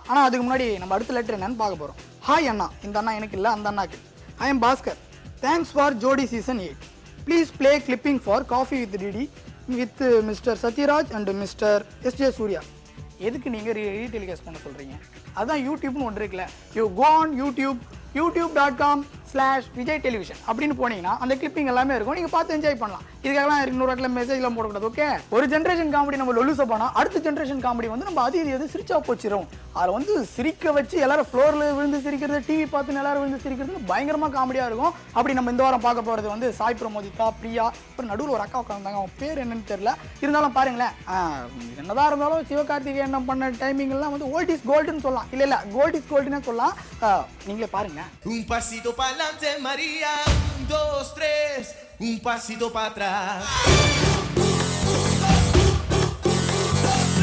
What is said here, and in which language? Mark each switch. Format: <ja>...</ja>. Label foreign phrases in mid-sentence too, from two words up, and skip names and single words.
<ta>ஆனால் அதுக்கு முன்னாடி நம்ம அடுத்த லெட்டர் என்னன்னு பார்க்க போகிறோம். ஹாய் அண்ணா, இந்த அண்ணா எனக்கு இல்லை, அந்த அண்ணாக்கு.</ta> <en>I am பாஸ்கர். Thanks for ஜோடி Season 8. Please play clipping for Koffee with DD with Mr. சத்யராஜ் and Mr. எஸ்ஜே சூர்யா.</en> <ta>எதுக்கு நீங்கள் ரீடெலிகாஸ்ட் பண்ண சொல்கிறீங்க? அதுதான் யூடியூப்னு ஒன்று இருக்குல்ல.</ta> <en>you go on</en> <ta>youtube.com/விஜய் டெலிவிஷன் அப்படின்னு போனீங்கன்னா அந்த கிளிப்பிங் எல்லாமே இருக்கும், நீங்கள் பார்த்து என்ஜாய் பண்ணலாம். இதுக்காகலாம் இன்னொரு இடத்துல மெசேஜ்லாம் போடக்கூடாது. ஓகே, ஒரு ஜென்ரேஷன் காமெடி நம்ம லொல்லு சபானா, அடுத்த ஜென்ரேஷன் காமெடி வந்து நம்ம அது எது சிரிச்சா போச்சிடும். அதை வந்து சிரிக்க வச்சு எல்லாரும் ஃப்ளோரில் விழுந்து சிரிக்கிறது, டிவி பார்த்து எல்லாரும் விழுந்து சிரிக்கிறது பயங்கரமாக காமெடியாக இருக்கும். அப்படி நம்ம இந்த வாரம் பார்க்க போகிறது வந்து சாய் பிரமோதிகா, பிரியா, அப்புறம் நடுவில் ஒரு அக்கா உட்காந்தாங்க, அவங்க பேர் என்னன்னு தெரியல. இருந்தாலும் பாருங்களேன், என்னதான் இருந்தாலும் சிவகார்த்திகேயன் பண்ண டைமிங்லாம் வந்து</ta> <en>old is gold</en> <ta>சொல்லலாம். இல்லை</ta> <en>gold is gold</en> <ta>சொல்லலாம். நீங்களே பாருங்க.</ta> <es>Un pasito para adelante, María. 1, 2, 3. Un pasito para atrás.</es>